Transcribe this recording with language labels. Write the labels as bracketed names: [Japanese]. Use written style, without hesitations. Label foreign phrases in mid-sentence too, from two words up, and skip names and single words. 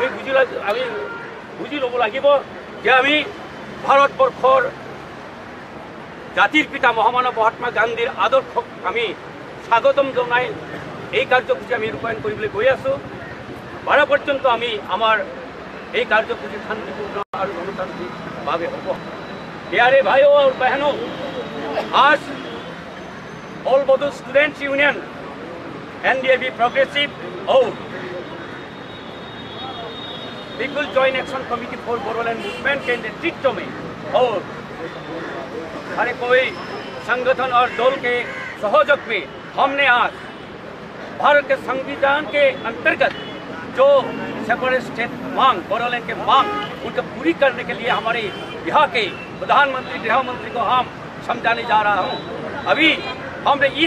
[Assamese] বুজি ল'ব লাগিব যে আমি ভাৰতবৰ্ষৰ জাতিৰ পিতা মহামানৱ মহাত্মা গান্ধীৰ আদৰ্শক আমি স্বাগতম জনাই এই কাৰ্যসূচী আমি ৰূপায়ণ কৰিবলৈ গৈ আছোঁ বাৰ পৰ্যন্ত আমি আমাৰ এই কাৰ্যসূচী শান্তিপূৰ্ণ আৰু গণতান্ত্ৰিকভাৱে হ'ব [Hindi] प्यारे भाइयों और बहनों आज ऑल बडो स्टूडेंट्स यूनियन एनडीएफबी प्रोग्रेसिव और पीपल जॉइंट एक्शन कमिटी फॉर बोडोलैंड मूवमेंट के नेतृत्व में और हर कोई संगठन और दल के सहयोग में हमने आज भारत के संविधान के अंतर्गत जो [English] separate state [Hindi] मांग बोडोलैंड के मांग उनको पूरी करने के लिए हमारे यहाँ के प्रधानमंत्री गृह मंत्री को हम समझाने जा रहा हूँ अभी हमने इस